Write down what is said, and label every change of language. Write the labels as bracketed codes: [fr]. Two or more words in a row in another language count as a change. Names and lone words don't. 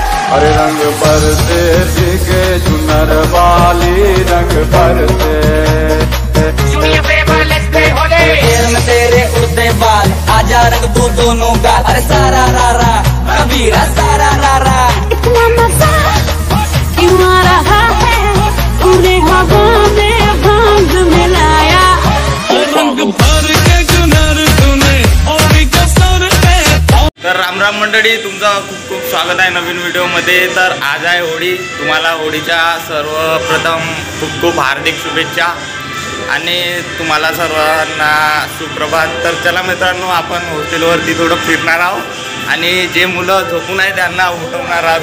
[hi] अरे रंग बरसे भीगे चुनर वाली रंग बरसे तेरे उड़ते बाल आजा रंग दो दोनों का। अरे सारा रारा कबीरा सारा रारा इतना मजा क्यों आ रहा है तूने हवा में भांग मिलाया रंग भर के चुनर तूने और कसर पे। [mr] तर रामराम मंडळी, तुमचं खूप खूप स्वागत आहे नवीन व्हिडिओमध्ये। तर आज आहे होळी। तुम्हाला होळीच्या सर्वप्रथम खूप खूप हार्दिक शुभेच्छा आणि तुम्हाला सर्वांना सुप्रभात। तर चला मित्रांनो, आपण हॉस्टेलवरती थोडं फिरणार आहोत आणि जे मुलं झोपून आहे त्यांना उठवणार आहोत।